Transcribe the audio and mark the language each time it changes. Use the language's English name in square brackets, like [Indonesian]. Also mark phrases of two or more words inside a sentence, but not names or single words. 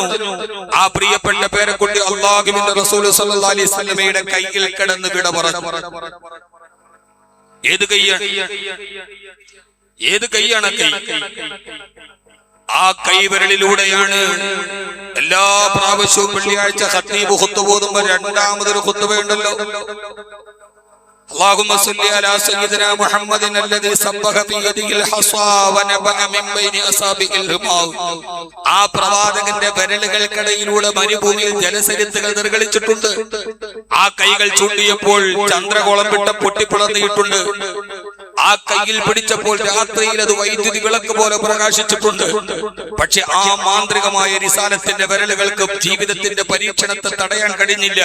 [Malayalam] ആ പ്രിയപ്പെട്ട പേരക്കുട്ടി അല്ലാഹുവിന്റെ റസൂൽ [Arabic] صلى الله عليه وسلم [Malayalam] കയ്യിൽ കിടന്ന് വിട പറഞ്ഞു. ഏത് കൈയാണ്? ഏത് കൈയാണ്? കൈ. ആ കൈവിരലിലൂടെയാണ് എല്ലാ പ്രാവശ്യവും വെള്ളിയാഴ്ച ഖത്തീബ് ഖുത്ബ ഓതുമ്പോൾ രണ്ടാമതൊരു ഖുത്ബയുണ്ടല്ലോ, [Arabic] اللهم صل على سيدنا محمد الذي سبح بيده الحصى ونبأ من بين أصابع الرمال. [Malayalam] ആ പ്രവാചകന്റെ വിരലുകൾക്കിടയിലൂടെ മരുഭൂമിയിൽ ജലസരിത്തുകൾ നിർഗളിച്ചിട്ടുണ്ട്. ആ കൈകൾ ചൂണ്ടിയപ്പോൾ ചന്ദ്രകോളം വിട്ട് പൊട്ടിപ്പിളർന്നിട്ടുണ്ട്. ആ കയ്യിൽ പിടിച്ചപ്പോൾ രാത്രിയിൽ അത് വൈദ്യുതി വിളക്ക് പോലെ പ്രകാശിച്ചിട്ടുണ്ട്. പക്ഷെ ആ മാന്ത്രികമായ റിസാലത്തിന്റെ വിരലുകൾക്ക് ജീവിതത്തിന്റെ പരീക്ഷണത്തെ തടയാൻ കഴിഞ്ഞില്ല.